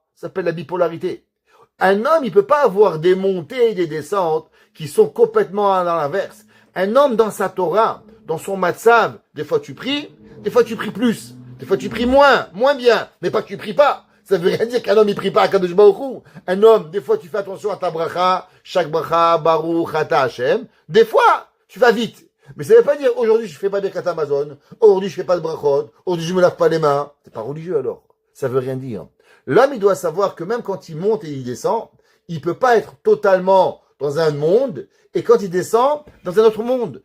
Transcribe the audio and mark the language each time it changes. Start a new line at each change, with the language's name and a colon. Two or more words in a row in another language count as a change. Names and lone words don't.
French: Ça s'appelle la bipolarité. Un homme, il peut pas avoir des montées et des descentes qui sont complètement dans l'inverse. Un homme dans sa Torah, dans son matzav, des fois tu pries plus. Des fois tu pries moins bien. Mais pas que tu pries pas. Ça veut rien dire qu'un homme, il prie pas à Kadosh Baruch Hu. Un homme, des fois tu fais attention à ta bracha, chaque bracha,
Hebrew: ברוך אתה ה.
French: Des fois, tu vas vite. Mais ça veut pas dire, aujourd'hui je fais pas des
Hebrew: ברכת המזון,
French: aujourd'hui je fais pas de brachot, aujourd'hui je me lave pas les mains. C'est pas religieux alors. Ça veut rien dire. L'homme, il doit savoir que même quand il monte et il descend, il peut pas être totalement dans un monde et quand il descend, dans un autre monde.